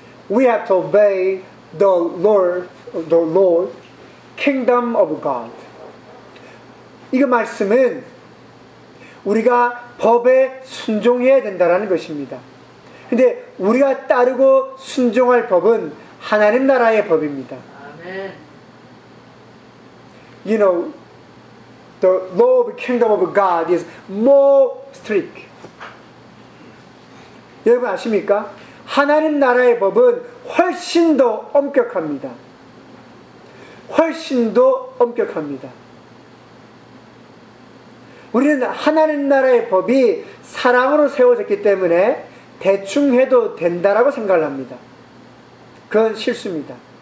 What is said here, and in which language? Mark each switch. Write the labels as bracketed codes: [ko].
[en] We have to obey the Lord, the Lord, Kingdom of God. [ko] 이 말씀은 우리가 법에 순종해야 된다라는 것입니다. 그런데 우리가 따르고 순종할 법은 하나님 나라의 법입니다. [en] Amen. You know, the law of the Kingdom of God is more strict. [ko] 여러분 아십니까? 하나님 나라의 법은 훨씬 더 엄격합니다. 훨씬 더 엄격합니다. 우리는 하나님 나라의 법이 사랑으로 세워졌기 때문에 대충 해도 된다라고 생각을 합니다. 그건 실수입니다.